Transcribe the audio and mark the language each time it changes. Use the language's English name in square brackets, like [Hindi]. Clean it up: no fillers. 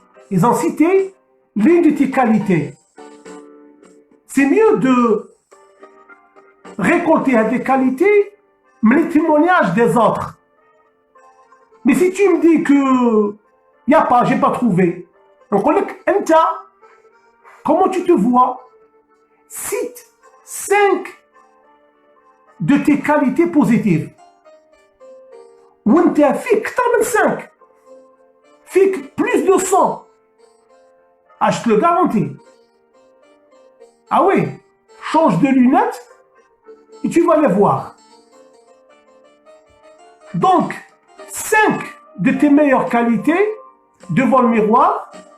[French] Ils ont cité l'une de tes qualités. C'est mieux de récolter des qualités, mais les témoignages des autres. Mais si tu me dis que y a pas, j'ai pas trouvé, donc on dit comment tu te vois? Cite 5 de tes qualités positives. [Arabic] وانت فيك اكثر من 5 فيك [French] plus de 100. Ah, je te le garantis. Ah oui, change de lunettes et tu vas les voir. Donc, 5 de tes meilleures qualités devant le miroir.